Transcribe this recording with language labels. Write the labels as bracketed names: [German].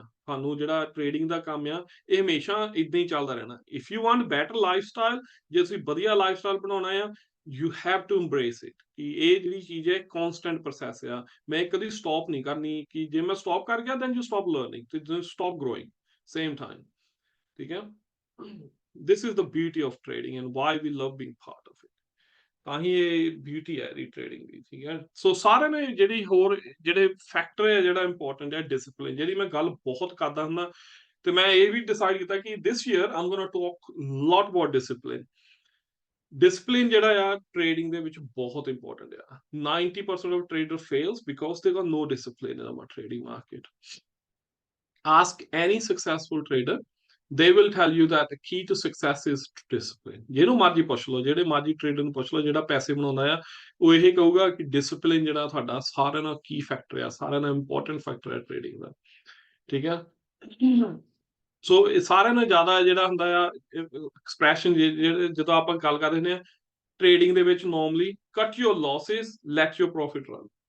[Punjabi] ਤੁਹਾਨੂੰ ਜਿਹੜਾ ਟ੍ਰੇਡਿੰਗ ਦਾ ਕੰਮ ਆ ਇਹ ਹਮੇਸ਼ਾ ਇਦਾਂ ਹੀ ਚੱਲਦਾ ਰਹਿਣਾ। [English] if you want better lifestyle, [Punjabi] ਜੇ ਤੁਸੀਂ ਵਧੀਆ ਲਾਈਫ ਸਟਾਈਲ ਬਣਾਉਣਾ ਆ, [English] you have to embrace it [Punjabi] ਕਿ ਇਹ ਜਿਹੜੀ ਚੀਜ਼ ਹੈ ਕੌਨਸਟੈਂਟ ਪ੍ਰੋਸੈਸ ਆ। ਮੈਂ ਕਦੀ ਸਟਾਪ ਨਹੀਂ ਕਰਨੀ ਕਿ ਜੇ ਮੈਂ ਸਟਾਪ ਕਰ ਗਿਆ [English] Then you stop learning, ਤੇ stop growing same time. [Punjabi] ਠੀਕ ਹੈ, [English] This is the beauty of trading and why we love being part of it. [Punjabi] ਤਾਂ ਹੀ ਇਹ ਬਿਊਟੀ ਹੈ ਇਹਦੀ ਟ੍ਰੇਡਿੰਗ ਦੀ, ਠੀਕ ਹੈ। ਸੋ ਸਾਰਿਆਂ ਨੇ ਜਿਹੜੀ ਹੋਰ ਜਿਹੜੇ ਫੈਕਟਰ ਹੈ ਜਿਹੜਾ ਇੰਪੋਰਟੈਂਟ ਹੈ ਡਿਸਪਲਿਨ, ਜਿਹੜੀ ਮੈਂ ਗੱਲ ਬਹੁਤ ਕਰਦਾ ਹੁੰਦਾ, ਤੇ ਮੈਂ ਇਹ ਵੀ ਡਿਸਾਈਡ ਕੀਤਾ ਕਿ [English] This year I'm gonna talk lot about discipline. [Punjabi] Discipline ਜਿਹੜਾ ਆ ਟ੍ਰੇਡਿੰਗ ਦੇ ਵਿੱਚ ਬਹੁਤ ਇੰਪੋਰਟੈਂਟ ਆ। [English] 90% of trader fails because they got no discipline in our trading market. Ask any successful trader, they will tell you that the key to success is discipline. [Punjabi] ਜਿਹਨੂੰ ਮਰਜ਼ੀ ਪੁੱਛ ਲਓ, ਜਿਹੜੇ ਮਰਜ਼ੀ ਟ੍ਰੇਡਰ ਨੂੰ ਪੁੱਛ ਲਓ ਜਿਹੜਾ ਪੈਸੇ ਬਣਾਉਂਦਾ ਆ, ਉਹ ਇਹ ਕਹੂਗਾ ਕਿ ਡਿਸਪਲਿਨ ਜਿਹੜਾ ਤੁਹਾਡਾ ਸਾਰਿਆਂ ਨਾਲ ਕੀ ਫੈਕਟਰ ਆ, ਸਾਰਿਆਂ ਨਾਲ ਇੰਪੋਰਟੈਂਟ ਫੈਕਟਰ ਹੈ ਟ੍ਰੇਡਿੰਗ ਦਾ, ਠੀਕ ਆ। ਸੋ ਇਹ ਸਾਰਿਆਂ ਨਾਲ ਜ਼ਿਆਦਾ ਜਿਹੜਾ ਹੁੰਦਾ ਆ ਐਕਸਪ੍ਰੈਸ਼ਨ, ਜਦੋਂ ਆਪਾਂ ਗੱਲ ਕਰਦੇ ਹੁੰਦੇ ਆ ਟ੍ਰੇਡਿੰਗ ਦੇ ਵਿੱਚ, ਨੋਰਮਲੀ [English] Cut your losses, let your profit run.